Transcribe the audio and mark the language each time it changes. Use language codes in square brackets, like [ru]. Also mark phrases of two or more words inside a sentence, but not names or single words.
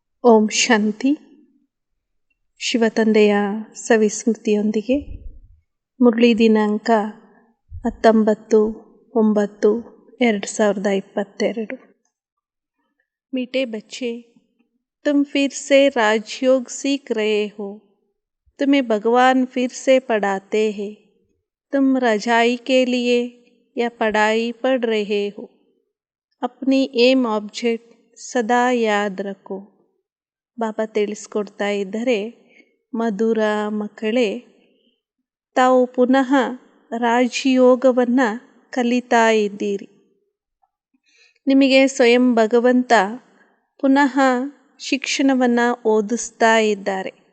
[kn] ಓಂ ಶಾಂತಿ. ಶಿವತಂದೆಯ ಸವಿಸ್ಮೃತಿಯೊಂದಿಗೆ ಮುರಳಿ ದಿನಾಂಕ 19/9/2022। [hi] मीठे बच्चे, तुम फिर से राजयोग सीख रहे हो। तुम्हें भगवान फिर से पढ़ाते हैं। तुम रजाई के लिए या पढ़ाई पढ़ रहे हो। अपनी [en] aim object [hi] सदा याद रखो. [kn] ಬಾಬಾ ತಿಳಿಸ್ಕೊಡ್ತಾ ಇದ್ದರೆ, ಮಧುರ ಮಕ್ಕಳೇ, ತಾವು ಪುನಃ ರಾಜಯೋಗವನ್ನು ಕಲಿತಾ ಇದ್ದೀರಿ. ನಿಮಗೆ ಸ್ವಯಂ ಭಗವಂತ ಪುನಃ ಶಿಕ್ಷಣವನ್ನು ಓದಿಸ್ತಾ ಇದ್ದಾರೆ.